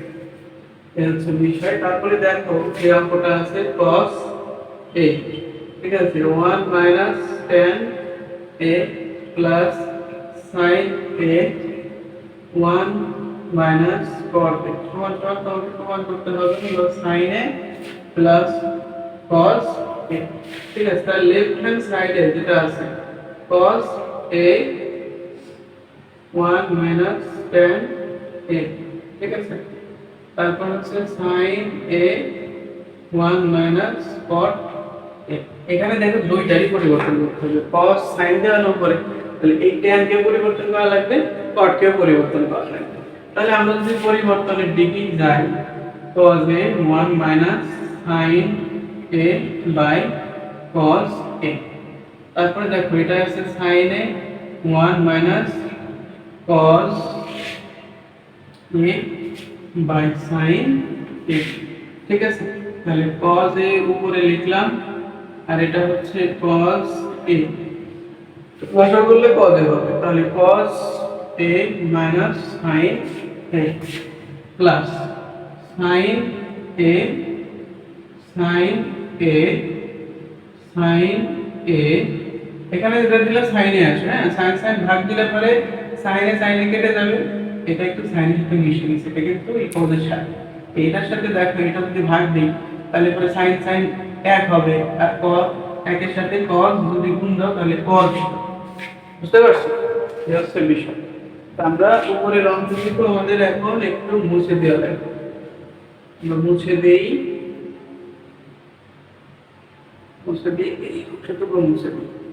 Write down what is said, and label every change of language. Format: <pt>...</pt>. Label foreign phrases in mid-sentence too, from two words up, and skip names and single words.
<bn>এই হচ্ছে বিষয়। তারপরে দেখো এই অঙ্কটা আছে cos a, ঠিক আছে, 1 মাইনাস tan a প্লাস sin a 1 মাইনাস cos a সমান সমান তোমাকে প্রমাণ করতে হবে হলো sin a প্লাস cos a, ঠিক আছে। তাহলে</bn> <en>left hand side-e</en> <bn>যেটা আছে cos a 1 মাইনাস tan a, ঠিক আছে। তারপর হচ্ছে sin a 1 মাইনাস cot a। এখানে দেখো দুইটারই পরিবর্তন করতে হবে, cos sin দেওয়ার পরে তাহলে এই tan কে পরিবর্তন করা লাগবে, cot কে পরিবর্তন করা লাগবে। তাহলে আমরা যদি পরিবর্তনের দিকে যাই cos a 1 মাইনাস sin a বাই cos a। তারপরে দেখো এটা আছে sin a 1 মাইনাস cos a বাই sin a, ঠিক আছে। তাহলে cos a উপরে লিখলাম আর এটা হচ্ছে cos a, ভাষা করলে cos a হবে। তাহলে cos a মাইনাস sin a প্লাস sin a sin a sin a, এখানে যেটা দিলে sin a আসে, হ্যাঁ sin sin ভাগ দিলে পরে sin a sin a কেটে যাবে, এটা একটু sin এর সাথে মিশে গেছে, এটা কিন্তু এই পদের সাথে এইটার সাথে দেখো এটা যদি ভাগ দিই তাহলে পরে sin sin 1 হবে, আর cos 1 এর সাথে cos যদি গুণ দাও তাহলে cos, বুঝতে পারছো? এই হচ্ছে বিষয়। তো আমরা উপরের অংশটুকু আমাদের এখন একটু মুছে দেওয়া লাগবে, আমরা মুছে দেই, মুছে দিয়ে এই অংশটুকু মুছে দিই।</bn>